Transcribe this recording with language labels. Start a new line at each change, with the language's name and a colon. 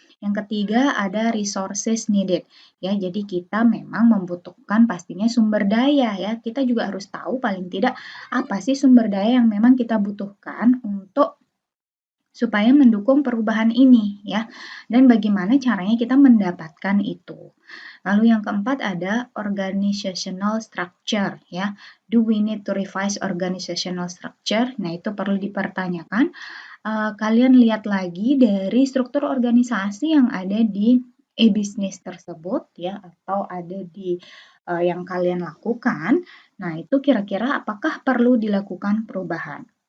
Indonesian: Yang ketiga ada resources needed ya. Jadi kita memang membutuhkan pastinya sumber daya ya. Kita juga harus tahu paling tidak apa sih sumber daya yang memang kita butuhkan untuk supaya mendukung perubahan ini ya. Dan bagaimana caranya kita mendapatkan itu. Lalu yang keempat ada organizational structure ya.
English: Do we need to revise organizational structure?
Indonesian: Nah, itu perlu dipertanyakan. Kalian lihat lagi dari struktur organisasi yang ada di e-business tersebut ya atau ada di yang kalian lakukan. Nah, itu kira-kira apakah perlu dilakukan perubahan?